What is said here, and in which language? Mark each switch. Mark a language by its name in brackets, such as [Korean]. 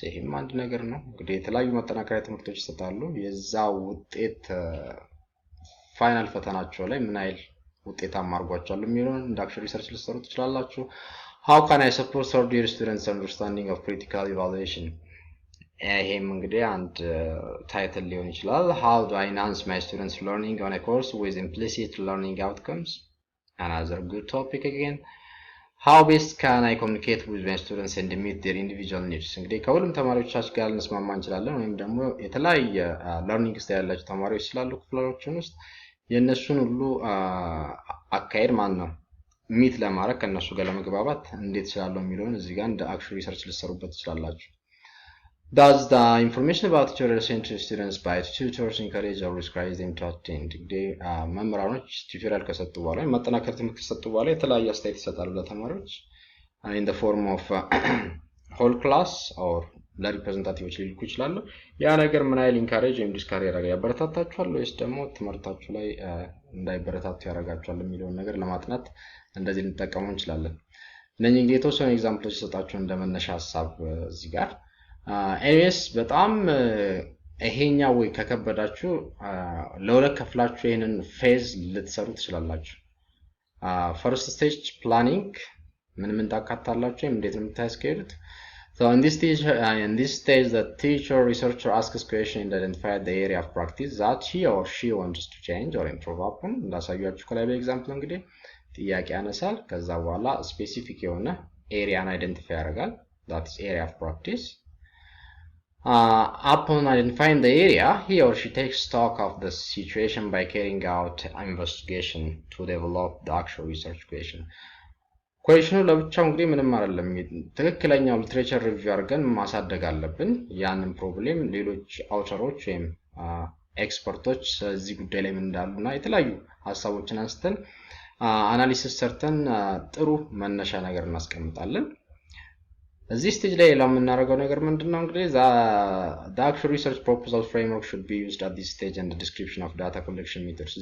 [Amharic] ይሄም አንድ ነገር ነው። እንግዲህ የተለያዩ ማጠናከሪያ ትምህርቶች ይሰጣሉ። የዛ ውጤት ፋይናል ፈተናቸው ላይ ምን አይል ውጤታማ አድርጓቸዋል የሚለውን እንደ አክቹዋል ሪሰርች ልትሰሩ ትችላላችሁ። [English] How can I support third year students understanding of critical evaluation? [Amharic] ይሄም እንግዲህ አንድ ታይትል ሊሆን ይችላል። [English] How do I enhance my students learning on a course with implicit learning outcomes? Another good topic again. How best can I communicate with my students and meet their individual needs? [Amharic] እንግዲህ ከሁሉም ተማሪዎቻችን ጋር ልንስማማ እንችላለን፣ ወይም ደግሞ የተለያየ ለርኒንግ ስታይል ያላቸው ተማሪዎች ስላሉ ክፍሎችን ውስጥ የነሱን ሁሉ አካሄድ ነው ሚት ለማድረግ ከነሱ ጋር ለመግባባት እንዴት ይችላል የሚለውን እዚህ ጋር እንደ አክቹዋል ሪሰርች ልትሰሩበት ትችላላችሁ። [English] Does the information about tutorial sent to students by tutors encourage or discourage them to attend? [Amharic] እንግዲህ መምህራኖች ቱቶሪያል ከሰጡ በኋላ ማጠናከር ትምህርት ከሰጡ በኋላ የተለያየ አስተያየት ይሰጣሉ ለተማሪዎች [English] in the form of whole class or [Amharic] ለሪፕሬዘንታቲቮች ሊልኩ ይችላሉ። ያ ነገር ምን አይል ኢንካሬጅ ወይም ዲስካሬጅ ያደርጋል፣ ያበረታታችኋል ወይስ ደግሞ ትምህርታችሁ ላይ እንዳይበረታቱ ያደርጋችኋል የሚለውን ነገር ለማጥናት እንደዚህ ልንጠቀሙ እንችላለን። እነኚህ እንግዲህ የተወሰኑ ኤግዛምፕሎች ሰጣችሁ እንደመነሻ ሐሳብ እዚህ ጋር። ኤኒዌይስ በጣም ይሄኛው ወይ ከከበዳችሁ ለሁለት ከፍላችሁ ይሄንን ፌዝ ልትሰሩ ትችላላችሁ። ፈርስት ስቴጅ ፕላኒንግ ምን ታካታላችሁ ወይም እንዴት ነው የምታስኬዱት? [English] So in this stage, the teacher researcher asks question and identify the area of practice that he or she wants to change or improve upon. [Amharic] እንዳሳያችሁ ከላይ በኤግዛምፕል እንግዲህ ጥያቄ ያነሳል። ከዛ በኋላ ስፔሲፊክ የሆነ ኤሪያን አይደንቲፋይ ያደርጋል። [English] that is area of practice. Upon identifying the area, he or she takes stock of the situation by carrying out investigation to develop the actual research question. [Amharic] ኩዌሽኑ ለብቻው እንግዲህ ምንም አይደለም። ትክክለኛው ሊትሬቸር ሪቪው አድርገን ማሳደግ አለብን። ያንን ፕሮብሌም ሌሎች አውተሮች ወይም ኤክስፐርቶች እዚህ ጉዳይ ላይ ምን እንዳሉና የተለያዩ ሐሳቦችን አንስተን አናሊሲስ ሰርተን ጥሩ መነሻ ነገር እናስቀምጣለን። እዚህ ስቴጅ ላይ ለምናደርገው ነገር ምንድነው እንግዲህ [English] the actual research proposal framework should be used at this stage and the description of data collection methods.